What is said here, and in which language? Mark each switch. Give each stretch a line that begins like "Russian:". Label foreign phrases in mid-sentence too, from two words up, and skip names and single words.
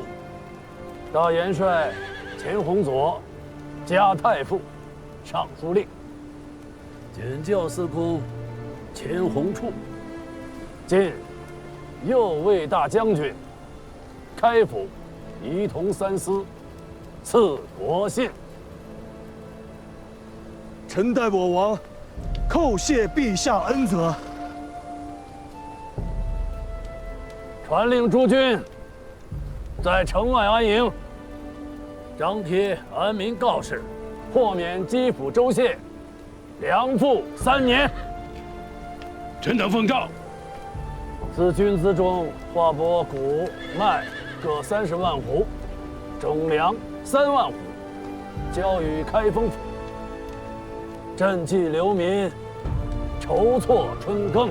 Chinese: 大元帥錢弘佐，加太傅、尚書令；檢校司空錢弘處，今日右衛大將軍，開府儀同三司，賜國信。臣代我王叩謝陛下恩澤。傳令諸軍在城外安營，張貼安民告示，豁免基府州县粮赋3年。臣等奉诏。自军资中划拨谷麦各30万斛，种粮3万斛，交予開封府，赈濟流民，籌措春耕。